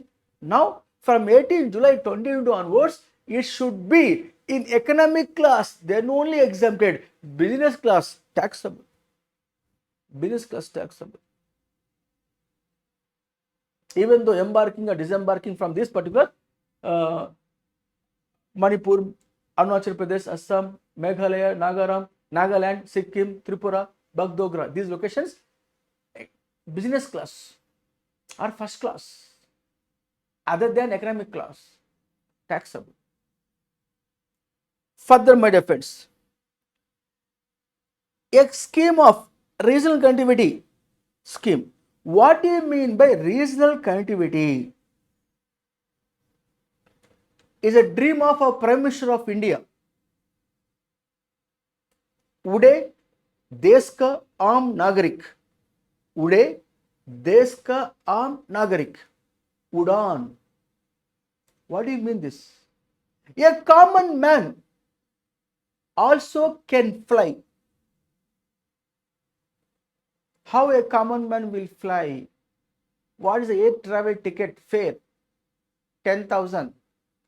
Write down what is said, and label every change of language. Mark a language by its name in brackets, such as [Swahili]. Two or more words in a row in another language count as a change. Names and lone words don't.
[English] Now from 18 July 2022 onwards, it should be in economic class, then only exempted. Business class taxable. Even though embarking or disembarking from this particular Manipur, Arunachal Pradesh, Assam, Meghalaya, Nagaland, Sikkim, Tripura, Bagdogra, these locations, business class or first class, other than economic class, taxable. Further, my dear friends, a scheme of regional connectivity scheme. What do you mean by regional connectivity? Is a dream of a Prime Minister of India. [Hindi] उड़े देश का आम नागरिक, उड़े देश का आम नागरिक, उड़ान. [English] What do you mean this? A common man also can fly. How a common man will fly? What is the air travel ticket fare?